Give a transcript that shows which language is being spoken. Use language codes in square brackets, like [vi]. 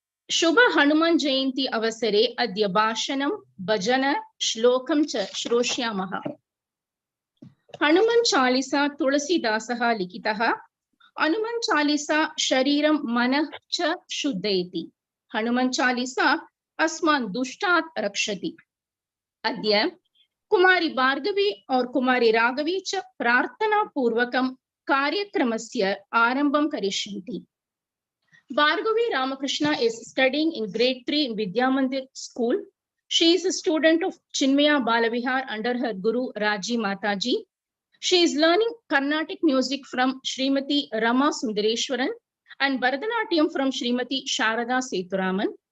[sa] शुभ हनुमान् जयन्ती अवसरे अद्य भाषणं, भजन, श्लोकं च श्रोष्यामः। हनुमन् चालिसा तुलसीदासः लिखितः। हनुमन् चालिसा शरीरं मनः च शुद्धयति। हनुमन् चालिसा अस्मान् दुष्टात् रक्षति। अद्य कुमारी भार्गवी और कुमारी राघवी च प्रार्थना पूर्वकं कार्यक्रमस्य आरंभं करिष्यन्ति। [en] Bhargavi Ramakrishna is studying in grade 3 in Vidya Mandir school. She is a student of Chinmaya Balavihar under her guru Raji Mataji. She is learning Carnatic music from Srimati Rama Sundareshwaran and Bharatanatyam from Srimati Sarada Seturaman.